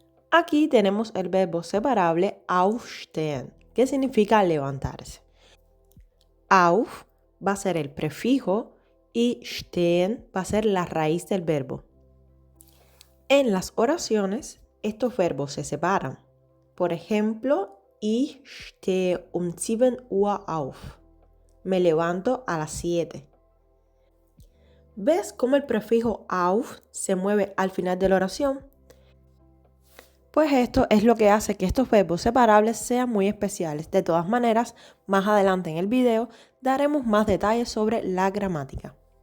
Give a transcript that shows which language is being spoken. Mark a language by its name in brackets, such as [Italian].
[Spanish] Aquí tenemos el verbo separable aufstehen, que significa levantarse. Auf va a ser el prefijo y stehen va a ser la raíz del verbo. En las oraciones, estos verbos se separan. Por ejemplo, [German] ich stehe um 7 Uhr auf. [Spanish] Me levanto a las 7. ¿Ves cómo el prefijo auf se mueve al final de la oración? Pues esto es lo que hace que estos verbos separables sean muy especiales. De todas maneras, más adelante en el video daremos más detalles sobre la gramática.